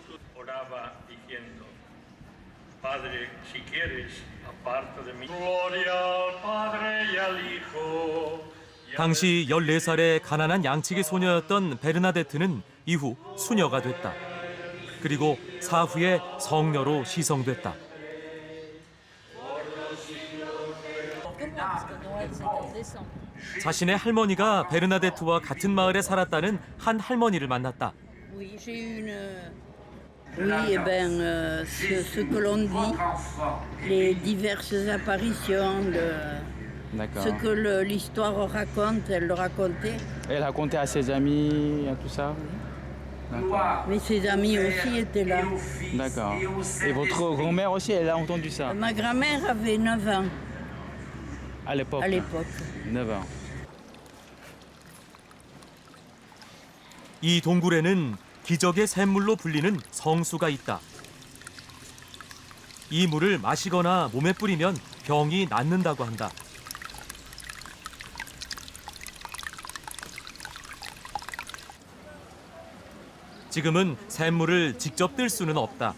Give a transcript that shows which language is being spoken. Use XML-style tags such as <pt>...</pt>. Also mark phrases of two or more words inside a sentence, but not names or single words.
<ko>당시 14살의 가난한 양치기 소녀였던 베르나데트는 이후 수녀가 됐다. 그리고 사후에 성녀로 시성됐다. 자신의 할머니가 베르나데트와 같은 마을에 살았다는 한 할머니를 만났다.</ko> <fr>Oui, j'ai eu une. Oui, eh ben, ce que l'on dit, les diverses apparitions, D'accord. ce que l'histoire raconte, elle le racontait. Elle racontait à ses amis, à tout ça. D'accord. Mais ses amis aussi étaient là. D'accord. Et votre grand-mère aussi, elle a entendu ça Ma grand-mère avait 9 ans à l'époque. à l'époque. 9 ans.</fr> <ko>이 동굴에는 기적의 샘물로 불리는 성수가 있다. 이 물을 마시거나 몸에 뿌리면 병이 낫는다고 한다. 지금은 샘물을 직접 뜰 수는 없다.</ko>